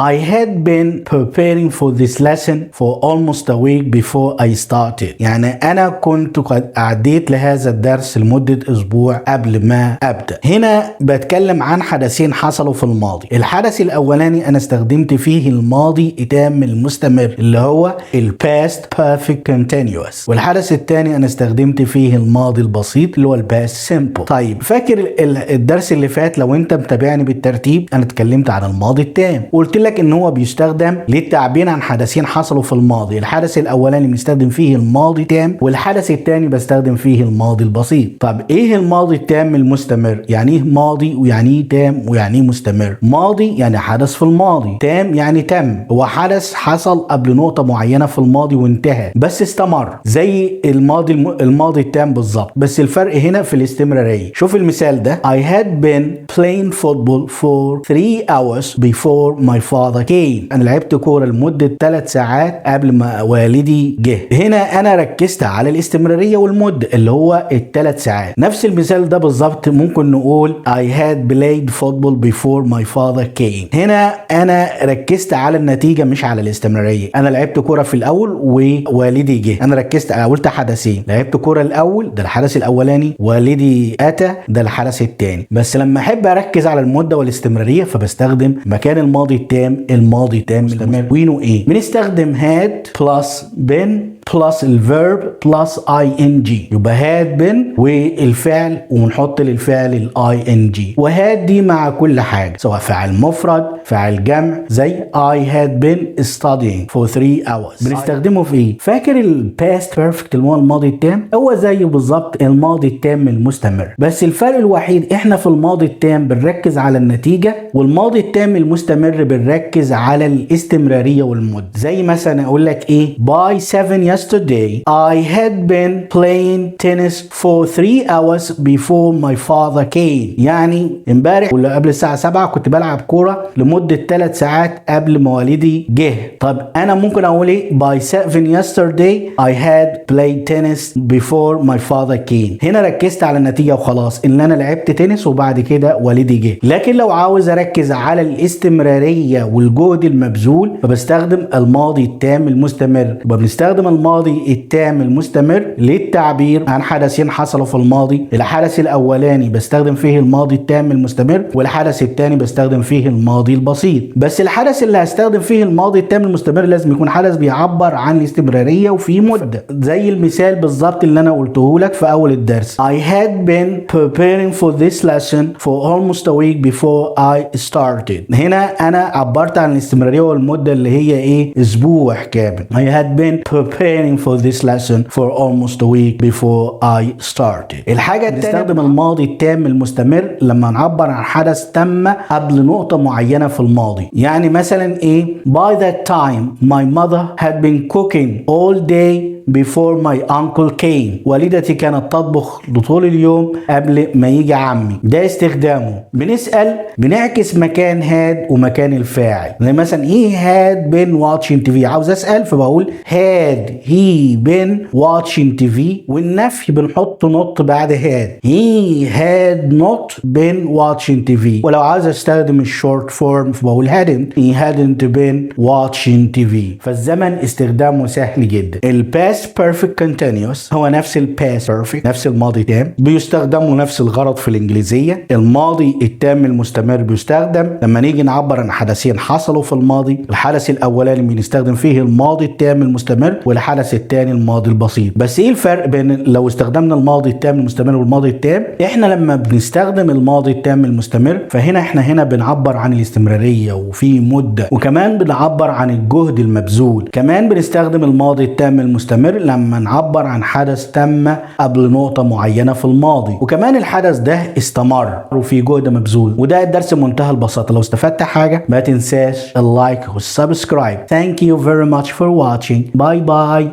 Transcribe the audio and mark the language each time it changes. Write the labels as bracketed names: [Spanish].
[English] I had been preparing for this lesson for almost a week before I started. [Arabic] يعني أنا كنت قد أعديت لهذا الدرس لمدة أسبوع قبل ما أبدأ. هنا بتكلم عن حدثين حصلوا في الماضي. الحدث الأولاني أنا استخدمت فيه الماضي التام المستمر اللي هو ال past perfect continuous، والحدث الثاني أنا استخدمت فيه الماضي البسيط اللي هو ال past simple. طيب فاكر الدرس اللي فات لو أنت متابعني بالترتيب أنا اتكلمت عن الماضي التام وقلت لك ان هو بيستخدم للتعبير عن حدثين حصلوا في الماضي. الحدث الاولاني بنستخدم فيه الماضي تام، والحدث الثاني بستخدم فيه الماضي البسيط. طب ايه الماضي التام المستمر؟ يعني ايه ماضي ويعني ايه تام ويعني ايه مستمر؟ ماضي يعني حدث في الماضي، تام يعني تم، هو حدث حصل قبل نقطة معينة في الماضي وانتهى بس استمر، زي الماضي التام بالظبط، بس الفرق هنا في الاستمرارية. شوف المثال ده: [English] I had been playing football for 3 hours before my father came. [Arabic] انا لعبت كوره لمده 3 ساعات قبل ما والدي جه. هنا انا ركزت على الاستمراريه والمده اللي هو ال3 ساعات. نفس المثال ده بالظبط ممكن نقول [English] I had played football before my father came. [Arabic] هنا انا ركزت على النتيجه مش على الاستمراريه. انا لعبت كوره في الاول ووالدي جه، انا ركزت قلت حدثين، لعبت كوره الاول ده الحدث الاولاني، والدي اتى ده الحدث الثاني. بس لما احب اركز على المده والاستمراريه فبستخدم مكان الماضي التام الماضي التام مستمر. ايه بنستخدم had plus been بلس الفيرب بلس ing، يبقى هاد بن والفعل ونحط للفعل الاي ان جي، وهاد دي مع كل حاجه سواء فعل مفرد فعل جمع، زي [English] I had been studying for 3 hours. [Arabic] بنستخدمه في ايه؟ فاكر الباست بيرفكت اللي هو الماضي التام؟ هو زيه بالظبط الماضي التام المستمر، بس الفرق الوحيد احنا في الماضي التام بنركز على النتيجه، والماضي التام المستمر بنركز على الاستمراريه والمده. زي مثلا اقول لك ايه؟ [English] by 7 yesterday I had been playing tennis for 3 hours before my father came. [Arabic] يعني امبارح ولا قبل الساعة 7 كنت بلعب كورة لمدة 3 ساعات قبل ما والدي جه. طب انا ممكن اقول ايه؟ [English] by 7 yesterday I had played tennis before my father came. [Arabic] هنا ركزت على النتيجة وخلاص ان انا لعبت تنس وبعد كده والدي جه. لكن لو عاوز اركز على الاستمرارية والجهد المبذول فبستخدم الماضي التام المستمر. بنستخدم الماضي التام المستمر للتعبير عن حدثين حصلوا في الماضي. الحدث الاولاني بستخدم فيه الماضي التام المستمر، والحدث الثاني بستخدم فيه الماضي البسيط. بس الحدث اللي هستخدم فيه الماضي التام المستمر لازم يكون حدث بيعبر عن الاستمرارية وفي مدة، زي المثال بالظبط اللي انا قلته لك في اول الدرس. [English] I had been preparing for this lesson for almost a week before I started. [Arabic] هنا انا عبرت عن الاستمرارية والمدة اللي هي ايه؟ اسبوع كامل. [English] I had been preparing for this lesson for almost a week before I started. [Arabic] الحاجة التانية بنستخدم الماضي التام المستمر لما نعبر عن حدث تم قبل نقطة معينة في الماضي. يعني مثلا ايه؟ [English] by that time my mother had been cooking all day before my uncle came. [Arabic] والدتي كانت تطبخ طول اليوم قبل ما يجي عمي. ده استخدامه. بنسأل بنعكس مكان had ومكان الفاعل. زي مثلا [English] he had been watching TV، [Arabic] عاوز اسأل فبقول [English] had he been watching TV، [Arabic] والنفي بنحط نوت بعد had. [English] he had not been watching TV. [Arabic] ولو عاوز استخدم الشورت فورم فبقول [English] hadn't he been watching TV. [Arabic] فالزمن استخدامه سهل جدا. الباست perfect continuous هو نفس ال past perfect، نفس الماضي تام، بيستخدموا نفس الغرض في الانجليزيه. الماضي التام المستمر بيستخدم لما نيجي نعبر عن حدثين حصلوا في الماضي. الحدث الاولاني بنستخدم فيه الماضي التام المستمر، والحدث الثاني الماضي البسيط. بس ايه الفرق بين لو استخدمنا الماضي التام المستمر والماضي التام؟ احنا لما بنستخدم الماضي التام المستمر فهنا احنا بنعبر عن الاستمراريه وفي مده، وكمان بنعبر عن الجهد المبذول. كمان بنستخدم الماضي التام المستمر لما نعبر عن حدث تم قبل نقطة معينة في الماضي، وكمان الحدث ده استمر وفي جهد مبذول. وده الدرس منتهى البساطة. لو استفدت حاجة ما تنساش اللايك والسبسكرايب. [English] Thank you very much for watching. Bye bye.